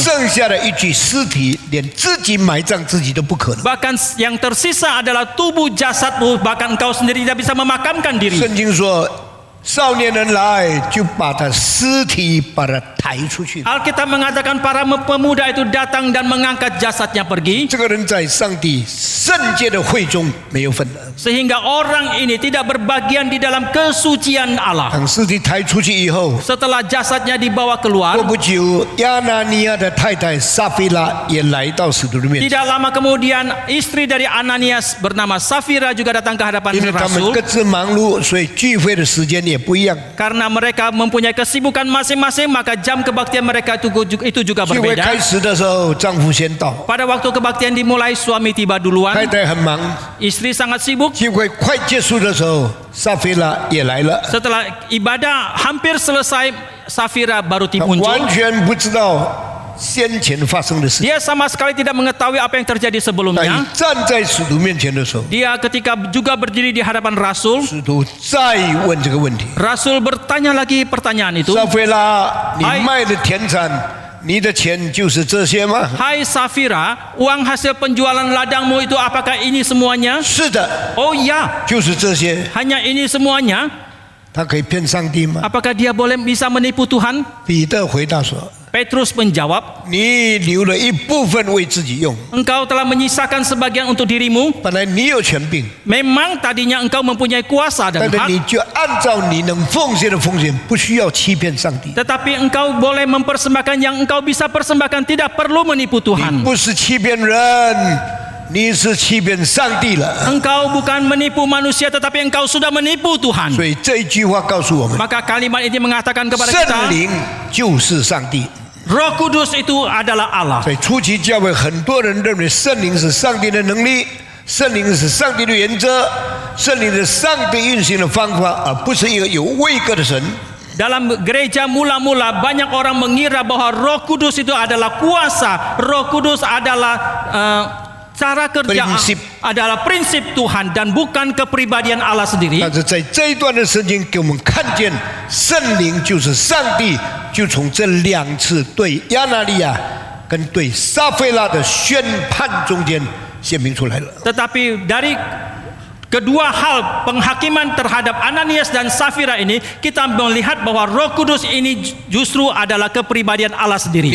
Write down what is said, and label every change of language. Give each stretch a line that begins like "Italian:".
Chinese: 剩下的一具尸体，连自己埋葬自己都不可能。
Indonesian: Bahkan yang tersisa adalah tubuh jasadmu, bahkan engkau sendiri tidak bisa memakamkan diri.
Chinese: 圣经说，少年人来就把他尸体把他抬出去。
Indonesian: Alkitab mengatakan para pemuda itu datang dan mengangkat jasadnya pergi,
Chinese: 这个人在上帝圣洁的会中没有份的。
Indonesian: sehingga orang ini tidak berbagian di dalam kesucian Allah.
Chinese: 当尸体抬出去以后，
Indonesian: Setelah jasadnya dibawa keluar,
Chinese: 过不久，亚拿尼亚的太太撒菲拉也来到使徒的面前，
Indonesian: tidak lama kemudian istri dari Ananias bernama Safira juga datang ke hadapan
Chinese: 因为他们
Indonesian: Rasul.
Chinese: 各自忙碌，所以聚会的时间也不一样。
Indonesian: Karena mereka mempunyai kesibukan masing-masing, maka jam kebaktian mereka itu juga
Chinese: 聚会
Indonesian: berbeda.
Chinese: 开始的时候，丈夫先到，
Indonesian: Pada waktu kebaktian dimulai, suami tiba
Chinese: 太
Indonesian: duluan,
Chinese: 太很忙。
Indonesian: istri sangat sibuk.
Chinese: 聚会快结束的时候，撒菲拉也来了，
Indonesian: Setelah ibadah hampir selesai, Safira baru
Chinese: 她
Indonesian: muncul.
Chinese: 完全不知道先前发生的事情。
Indonesian: Dia sama sekali tidak mengetahui apa yang terjadi
Chinese: 当
Indonesian: sebelumnya.
Chinese: 你站在使徒面前的时候，
Indonesian: Dia ketika juga berdiri di hadapan Rasul,
Chinese: 使徒再问这个问题：
Indonesian: Rasul bertanya lagi pertanyaan itu.
Chinese: 撒菲拉，你哎卖的田产，你的钱就是这些吗？
Indonesian: Hai Safira, uang hasil penjualan ladangmu itu apakah ini semuanya?
Chinese: 是的，
Indonesian: Oh ya,
Chinese: 就是这些。
Indonesian: hanya ini semuanya.
Chinese: 他可以骗上帝吗？
Indonesian: Apakah dia boleh bisa menipu Tuhan?
Chinese: 彼得回答说：
Indonesian: Petrus menjawab,
Chinese: 你留了一部分为自己用，
Indonesian: engkau telah menyisakan sebagian untuk dirimu.
Chinese: 本来你有权柄，
Indonesian: Memang tadinya engkau mempunyai kuasa
Chinese: 但
Indonesian: dan
Chinese: 是
Indonesian: hak,
Chinese: 你就按照你能奉献的奉献，不需要欺骗上帝。
Indonesian: tetapi engkau boleh mempersembahkan yang engkau bisa persembahkan, tidak perlu menipu
Chinese: 你
Indonesian: Tuhan.
Chinese: 不是欺骗人，你是欺骗上帝了。
Indonesian: Engkau bukan menipu manusia, tetapi engkau sudah menipu Tuhan.
Chinese: 所以这一句话告诉我们，
Indonesian: Maka kalimat ini mengatakan kepada
Chinese: 圣
Indonesian: kita,
Chinese: 灵就是上帝。
Indonesian: Roh Kudus itu adalah Allah.
Chinese: 所以初期教会很多人认为圣灵是上帝的能力，圣灵是上帝的原则，圣灵是上帝运行的方法，而不是一个有位格的神。
Indonesian: Dalam gereja mula-mula banyak orang mengira bahwa Roh Kudus itu adalah kuasa, Roh Kudus adalah cara kerja, Prinsip. adalah prinsip Tuhan dan bukan kepribadian Allah sendiri.
Chinese: 但是在这一段的圣经给我们看见，圣灵就是上帝，就从这两次对亚拿利亚跟对撒菲拉的宣判中间显明出来了。
Indonesian: Tetapi dari kedua hal penghakiman terhadap Ananias dan Safira ini, kita melihat bahwa Roh Kudus ini justru adalah kepribadian Allah sendiri.